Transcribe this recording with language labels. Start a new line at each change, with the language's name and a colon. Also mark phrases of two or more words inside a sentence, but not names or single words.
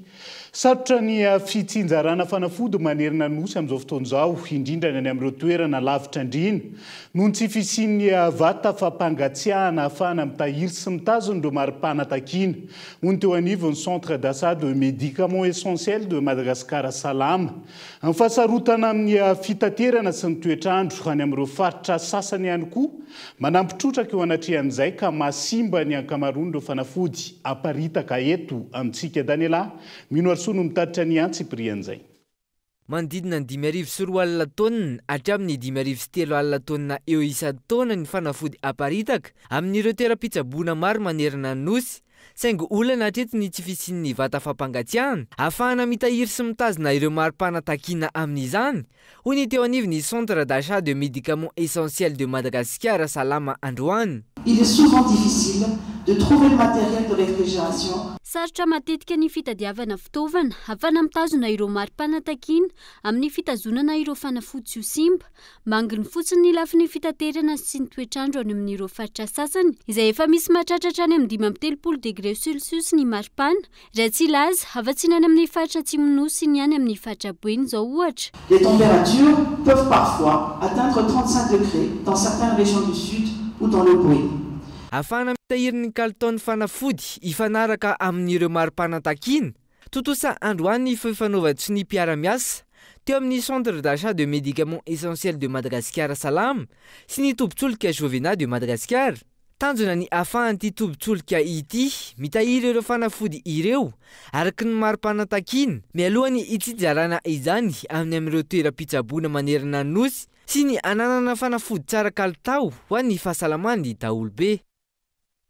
Malagasy: Sarotra ny fitsinjarana fanafody manerana nosy amin'izao fotoan'izao indrindra ny amin'ireo toerana lavitra andrina noho tsy fisian'ny vata fampangatsiahana ahafahana mitahiry sy mitazona ireo mari-panatakiana. Hoy teo anivon'ny centre d'achat de médicaments essentiels de Madagascar Salama. Amin'ny fahasarotana amin'ny fitaterana sy ny toetrandro any amin'ireo faritra sasany ihany koa manampitrotraka eo anatrehan'izay ka masimba ny ankamaroan'ireo fanafody aparitaka eto amintsika Daniela mino arsono mitatitra ny antsy prian'izay. Mandidina ny 5,4 alina taonina hatramin'ny 5,3 alina taonina eo isan-taona ny fanafody aparitaka amin'ireo toeram-pitsaboana maro manerana ny nosy saingy olana hatreto tsy fisian'ny vata fampangatsiahana ahafahana mitahiry sy mitazona ireo mari-panatakiana amin'izany hoy ny teo anivon'ny centre d'achat de médicaments essentiels de Madagascar Salama androany.
French: Il est souvent difficile de trouver le matériel de réfrigération.
Malagasy: Sarotra matetika ny fitadiavana fitaovana ahafahana mitazona ireo mari-panatakiana amin'ny fitazonana ireo fanafody tsy ho simba. Manginy fotsiny ny lafin'ny fitaterana sy ny toetrandro any amin'ireo faritra sasany izay efa misy mahatratra any amin'ny 5
French: degré Celsius
Malagasy: ny maripana raha tsy laza afa-tsy any amin'ny faritra Atsimo nosy ny any amin'ny faritra Boeny zao ohatra.
French: Les températures peuvent parfois atteindre 35 degrés dans certaines régions du sud ou dans le Boeny.
Malagasy: Ahafahana mitahiry ny kalitaon'ny fanafody ifanaraka amin'ireo mari-panatakiana totosa androany fifanaovantsy ny mpiara-miasa teo amin'ny centre d'achat de médicaments essentiels de Madagascar Salama sy ny tobin-tsolika Jovena de Madagascar. Tanjona ny ahafahan'ity tobin-tsolika ity mitahiry ireo fanafody ireo araky ny mari-panatakiana mialohany itsijarana izany amin'ny amin'ireo toeram-pitsaboana manerana ny nosy sy ny ananana fanafody tsara kalitao ho an'ny fahasalaman'ny daolobe.